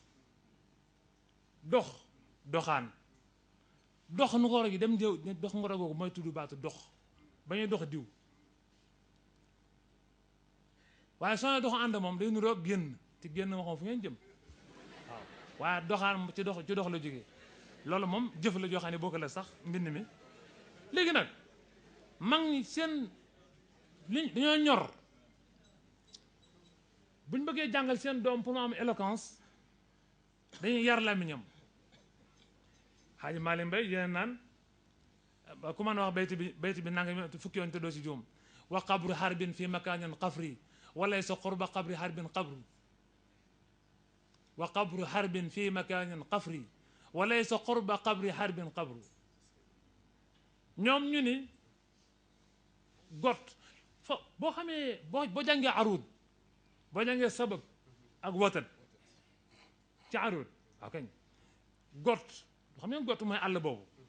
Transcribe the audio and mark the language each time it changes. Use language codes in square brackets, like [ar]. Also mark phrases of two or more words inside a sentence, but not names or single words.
[wo] doxaan dox ngoro gi dem jëw dox ngoro googu mooy tudd baatu dox ba ñuy dox diw waaye soo dox ànd moom day nuroo génn ci génn ma xam fu ngeen jëm waaw waaye doxaan ci dox la jóge loolu moom jëf la joo xam ne boo ko la sax mbind mi léegi nag mag ñi seen liñ dañoo ñor buñ bëggee jàngal seen doom pour mu am éloquence dañuy yar làmmiñam xaaji Maalim Mbay yéen naan ku mën a wax bayti bi nanga fukki yoon te doo ci juum [ar] وقبر حرب بمكان قفر وليس قرب قبر حرب قبر وقبر حرب بمكان قفر وليس قرب قبر حرب قبر [wo] ñoom ñu ni got fo boo xamee boo jàngee aruud boo jàngee sabab ak watat ci aruud waaw kañ got xam ngeen gott mooy àll boobu